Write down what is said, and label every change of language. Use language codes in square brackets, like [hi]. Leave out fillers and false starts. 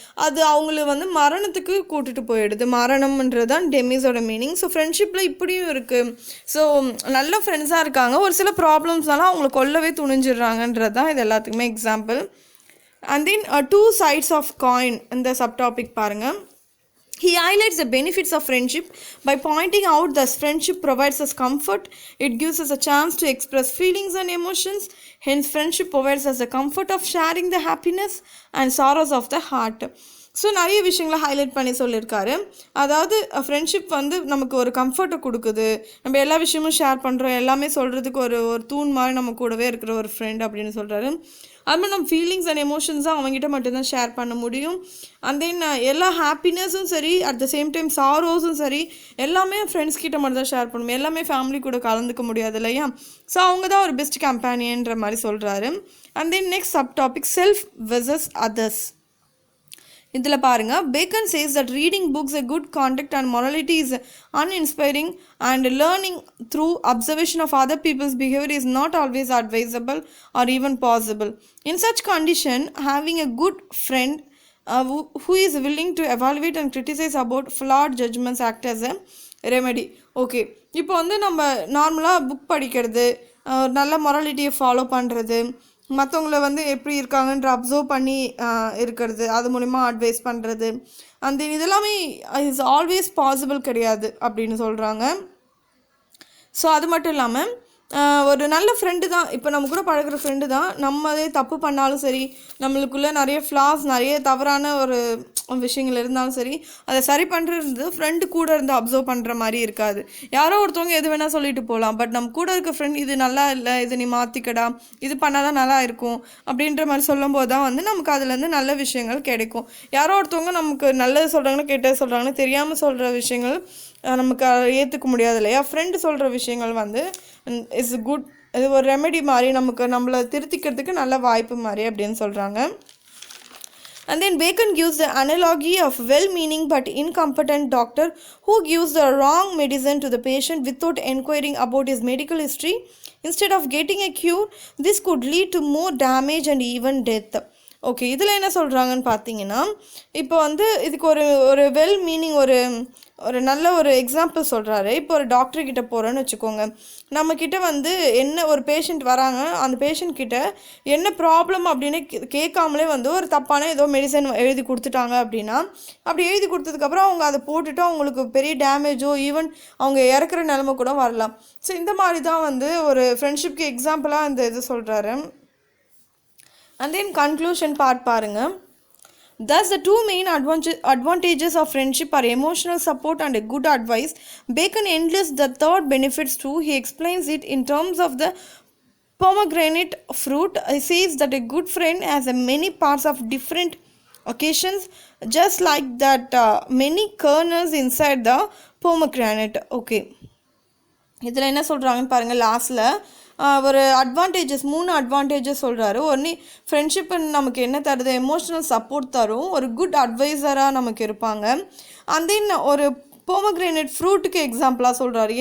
[ta] அது அவங்கள வந்து மரணத்துக்கு கூட்டிகிட்டு போயிடுது. மரணம்ன்றது தான் டெமிஸோட மீனிங். ஸோ ஃப்ரெண்ட்ஷிப்பில் இப்படியும் இருக்குது. ஸோ நல்ல ஃப்ரெண்ட்ஸாக இருக்காங்க, ஒரு சில ப்ராப்ளம்ஸ்னால அவங்கள கொல்லவே துணிஞ்சிடுறாங்கன்றது தான் இது எல்லாத்துக்குமே example. [en] and then 2 sides of coin [ta] இந்த சப்டாபிக் பாருங்கள். [en] He highlights the benefits of friendship by pointing out that friendship provides us comfort. It gives us a chance to express feelings and emotions. Hence, friendship provides us the comfort of sharing the happiness and sorrows of the heart. [ta] So நிறைய விஷயங்களை highlight பண்ணி சொல்லியிருக்காரு. அதாவது friendship வந்து நமக்கு ஒரு கம்ஃபர்ட்டை கொடுக்குது. நம்ம எல்லா விஷயமும் ஷேர் பண்ணுறோம், எல்லாமே சொல்கிறதுக்கு ஒரு தூண் மாதிரி நம்ம கூடவே இருக்கிற ஒரு ஃப்ரெண்ட் அப்படின்னு சொல்கிறாரு. அதுமாதிரி நம்ம ஃபீலிங்ஸ் அண்ட் எமோஷன்ஸாக அவங்ககிட்ட மட்டும்தான் ஷேர் பண்ண முடியும். அண்ட் தென் எல்லா ஹாப்பினஸும் சரி, [en] at the same time [ta] சாரோஸும் சரி, எல்லாமே ஃப்ரெண்ட்ஸ் கிட்ட மட்டும் தான் ஷேர் பண்ணும். எல்லாமே ஃபேமிலி கூட கலந்துக்க முடியாது இல்லையா? ஸோ அவங்க தான் ஒரு பெஸ்ட் கம்பேனியன்ற மாதிரி சொல்கிறாரு. [en] And then next subtopic self versus others. [ta] இதில் பாருங்கள், [en] Bacon says that reading books a good contact and morality is uninspiring and learning through observation of other people's behavior is not always advisable or even possible. In such condition, having a good friend who is willing to evaluate and criticize about flawed judgments act as a remedy. [ta] Okay, இப்போ வந்து நம்ம நார்மலாக book படிக்கிறது, நல்ல மொராலிட்டியை follow பண்ணுறது, மற்றவங்கள வந்து எப்படி இருக்காங்கன்ற அப்சர்வ் பண்ணி இருக்கிறது, அது மூலிமா அட்வைஸ் பண்ணுறது, அந்த இதெல்லாமே [en] is always possible [ta] கிடையாது அப்படின்னு சொல்கிறாங்க. ஸோ அது மட்டும் இல்லாமல் ஒரு நல்ல ஃப்ரெண்டு தான், இப்போ நம்ம கூட பழகிற ஃப்ரெண்டு தான், நம்மளே தப்பு பண்ணாலும் சரி, நம்மளுக்குள்ளே நிறைய ஃப்ளாஸ், நிறைய தவறான ஒரு விஷயங்கள் இருந்தாலும் சரி, அதை சரி பண்ணுறது ஃப்ரெண்டு கூட இருந்து அப்சர்வ் பண்ணுற மாதிரி இருக்காது. யாரோ ஒருத்தவங்க எது வேணால் சொல்லிட்டு போகலாம், பட் நம்ம கூட இருக்க ஃப்ரெண்ட் இது நல்லா இல்லை, இது நீ மாற்றிக்கடா, இது பண்ணால் தான் நல்லா இருக்கும் அப்படின்ற மாதிரி சொல்லும்போது தான் வந்து நமக்கு அதுலேருந்து நல்ல விஷயங்கள் கிடைக்கும். யாரோ ஒருத்தவங்க நமக்கு நல்லது சொல்கிறாங்கன்னு கெட்டது சொல்கிறாங்கன்னு தெரியாமல் சொல்கிற விஷயங்கள் நமக்கு ஏற்றுக்க முடியாது இல்லையா? ஃப்ரெண்டு சொல்கிற விஷயங்கள் வந்து [en] is good, [ta] இது ஒரு ரெமெடி மாதிரி, நமக்கு நம்மளை திருத்திக்கிறதுக்கு நல்ல வாய்ப்பு மாதிரி அப்படின்னு சொல்கிறாங்க. [en] And then Bacon gives the analogy of well-meaning but incompetent doctor who gives the wrong medicine to the patient without inquiring about his medical history. Instead of getting a cure, this could lead to more damage and even death. [ta] Okay, இதில் என்ன சொல்கிறாங்கன்னு பார்த்தீங்கன்னா, இப்போ வந்து இதுக்கு ஒரு well meaning ஒரு நல்ல ஒரு எக்ஸாம்பிள் சொல்கிறாரு. இப்போ ஒரு டாக்டர்கிட்ட போகிறோன்னு வச்சுக்கோங்க, நம்மக்கிட்ட வந்து என்ன ஒரு பேஷண்ட் வராங்க, அந்த பேஷண்ட் கிட்ட என்ன ப்ராப்ளம் அப்படின்னு கேட்காமலே வந்து ஒரு தப்பான ஏதோ மெடிசன் எழுதி கொடுத்துட்டாங்க அப்படின்னா, அப்படி எழுதி கொடுத்ததுக்கப்புறம் அவங்க அதை போட்டுட்டு அவங்களுக்கு பெரிய டேமேஜோ ஈவன் அவங்க இறக்குற நிலைமை கூட வரலாம். ஸோ இந்த மாதிரி தான் வந்து ஒரு ஃப்ரெண்ட்ஷிப்க்கு எக்ஸாம்பிளாக இந்த இது சொல்கிறாரு. [en] And then conclusion part [ta] பாருங்க. [en] Thus the two main advantages of friendship are emotional support and a good advice. Bacon enlists the third benefits too. He explains it in terms of the pomegranate fruit. He says that a good friend has many parts of different occasions, just like that many kernels inside the pomegranate. [ta] Okay, இதில் என்ன சொல்கிறாங்கன்னு பாருங்கள். லாஸ்ட்டில் ஒரு மூணு advantages சொல்கிறாரு. ஒன்று, friendship நமக்கு என்ன தருது, எமோஷ்னல் சப்போர்ட் தரும், ஒரு குட் அட்வைசராக நமக்கு இருப்பாங்க. அண்ட் தென் ஒரு போமக்ரேனேட் ஃப்ரூட்டுக்கு எக்ஸாம்பிளாக சொல்கிறாரு.